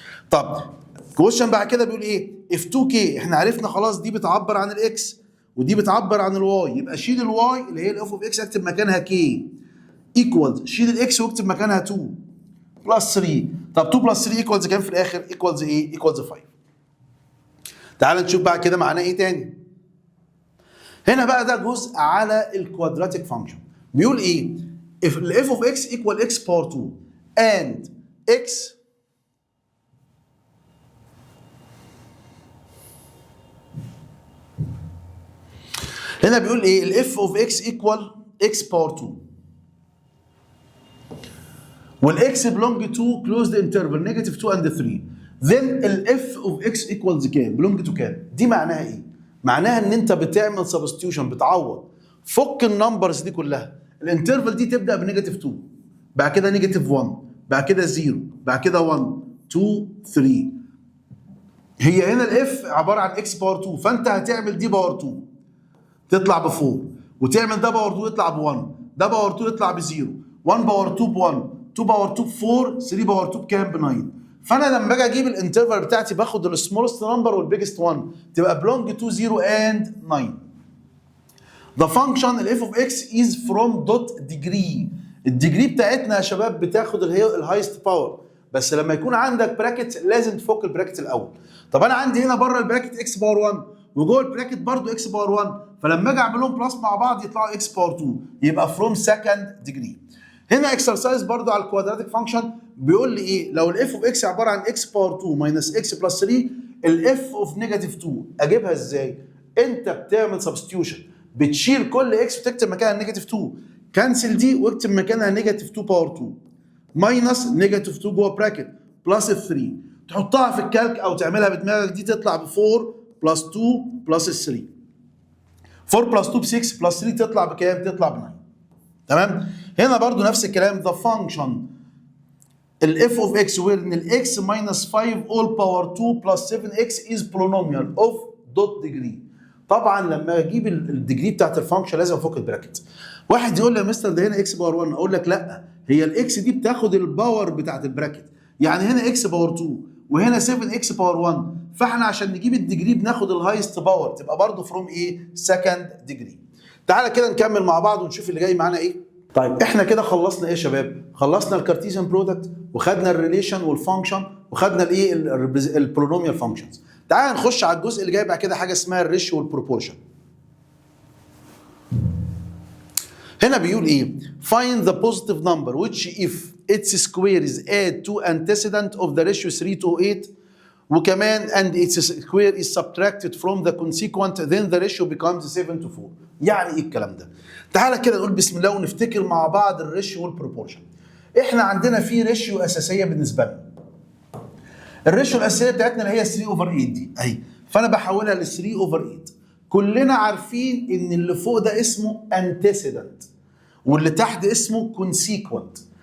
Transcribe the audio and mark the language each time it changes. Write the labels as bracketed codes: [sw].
[ar] طب كويشن بعد كده بيقول ايه؟ اف 2 كي احنا عرفنا خلاص دي بتعبر عن الاكس ودي بتعبر عن الواي، يبقى شيل الواي اللي هي الاف اوف اكس اكتب مكانها كي ايكوالز شيل الاكس واكتب مكانها 2 بلس 3. طب 2 بلس 3 ايكوالز كام في الاخر؟ ايكوالز ايه؟ ايكوالز 5. تعال نشوف بعد كده معناه ايه تاني. هنا بقى ده جزء على الكوادراتيك فانكشن. [en] بيقول ايه؟ if f of x equal x power 2 and x [ar] هنا بيقول ايه؟ [en] ال f of x equal x power 2 وال x belong to closed interval negative 2 and 3 then ال f of x equals كام؟ belong to كام؟ [ar] دي معناها ايه؟ معناها ان انت بتعمل [en] substitution [ar] بتعوض. فك النمبرز دي كلها، الانترفال دي تبدا بنيجاتيف 2 بعد كده نيجاتيف 1 بعد كده 0 بعد كده 1 2 3. هي هنا الاف عباره عن اكس باور 2 فانت هتعمل دي باور 2 تطلع ب 4 وتعمل ده باور 2 يطلع ب 1 ده باور 2 يطلع ب 0 1 باور 2 ب 1 2 باور 2 ب 4 3 باور 2 بكام؟ ب 9. فانا لما باجي اجيب الانترفال بتاعتي باخد السمولست نمبر والبيجست 1 تبقى [en] belong to 0 and 9. The function f of x is from dot degree. [ar] الديجري بتاعتنا يا شباب بتاخد الهايست باور، بس لما يكون عندك براكت لازم تفك البراكت الاول. طب انا عندي هنا بره البراكت اكس باور 1 وجوه البراكت برضو اكس باور 1 فلما اجي اعملهم بلس مع بعض يطلعوا اكس باور 2 يبقى [en] from second degree. [ar] هنا اكسرسايز برضو على الكوادراتيك فانكشن بيقول لي ايه؟ لو الاف اوف اكس عباره عن اكس باور 2 ماينس اكس بلس 3 الاف اوف نيجاتيف 2 اجيبها ازاي؟ انت بتعمل سبستيوشن بتشيل كل اكس وتكتب مكانها نيجاتيف 2 كنسل دي واكتب مكانها نيجاتيف 2 باور 2 ماينس نيجاتيف 2 جوه براكت بلس 3 تحطها في الكالك او تعملها بدماغك دي تطلع ب 4 بلس 2 بلس 3 4 بلس 2 ب 6 بلس 3 تطلع بكام؟ تطلع ب 9. تمام؟ هنا برضو نفس الكلام [en] the function ال f of x where ان ال x minus 5 all power 2 plus 7x is polynomial of dot degree. [ar] طبعا لما اجيب الديجري بتاعت الفانكشن لازم افك البراكت. واحد يقول لي يا مستر ده هنا اكس باور 1 اقول لك لا هي الاكس دي بتاخد الباور بتاعت البراكت يعني هنا اكس باور 2 وهنا 7 اكس باور 1 فاحنا عشان نجيب الديجري بناخد الهايست باور تبقى برضه فروم ايه؟ سكند ديجري. تعالى كده نكمل مع بعض ونشوف اللي جاي معانا ايه. طيب احنا كده خلصنا ايه يا شباب؟ خلصنا الكارتيزيان برودكت وخدنا الريليشن والفانكشن وخدنا الايه؟ البولينوميال فانكشنز. تعال نخش على الجزء اللي جاي بعد كده حاجه اسمها الريشيو والبروبورشن. هنا بيقول ايه؟ [en] find the positive number which if its square is add to antecedent of the ratio 3 to 8 وكمان and its square is subtracted from the consequent then the ratio becomes 7 to 4. [ar] يعني ايه الكلام ده؟ تعالى كده نقول بسم الله ونفتكر مع بعض الريشيو والبروبورشن. احنا عندنا في ريشيو اساسيه بالنسبه لنا. الريشيو الاساسيه بتاعتنا اللي هي 3 اوفر 8 دي اهي فانا بحولها ل 3 اوفر 8. كلنا عارفين ان اللي فوق ده اسمه antecedent واللي تحت اسمه consequent.